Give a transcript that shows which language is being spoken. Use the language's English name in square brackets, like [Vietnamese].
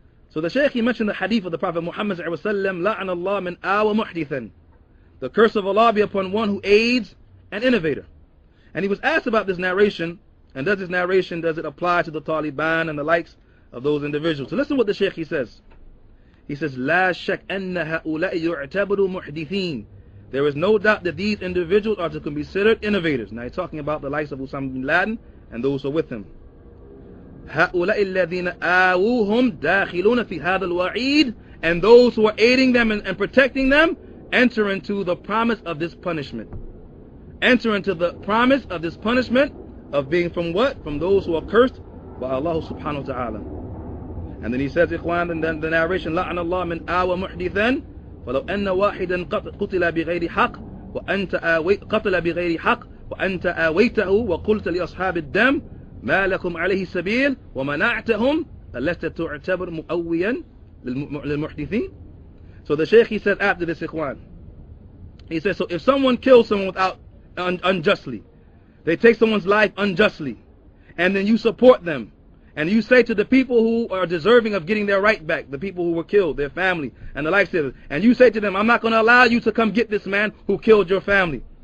[English] So the Shaykh, he mentioned the hadith of the Prophet Muhammad sallallahu alaihi wasallam, [Arabic] لَعْنَ اللَّهُ مِنْ آوَ مُحْدِثًا. [English] The curse of Allah be upon one who aids an innovator. And he was asked about this narration, and does it apply to the Taliban and the likes of those individuals? So listen what the Shaykh, he says. He says, [Arabic] لا شك أن هؤلاء يعتبروا محدثين. [English] There is no doubt that these individuals are to be considered innovators. Now he's talking about the likes of Usamah bin Laden and those who are with him. [Arabic] هؤلاء الذين آووهم داخلون في هذا الوعيد. [English] And those who are aiding them and protecting them enter into the promise of this punishment. Enter into the promise of this punishment of being from what? From those who are cursed by Allah subhanahu wa ta'ala. And then he says, ikhwan, in the narration, [Arabic] لَعْنَ اللَّهُ مِنْ آوَ مُحْدِثًا فَلَوْ أَنَّ وَاحِدًا قُتِلَ بِغَيْرِ حَقٍّ قتل بغير حق وأنت آويته وقلت لأصحاب الدم ما لكم عليه سبيل ومنعتهم ألست تعتبر مؤويا للمحدثين. [English] So the Shaykh, he said after this, ikhwan, he says, so if someone kills someone unjustly, they take someone's life unjustly, and then you support them, and you say to the people who are deserving of getting their right back, the people who were killed, their family, and the likes of it, and you say to them, I'm not going to allow you to come get this man who killed your family.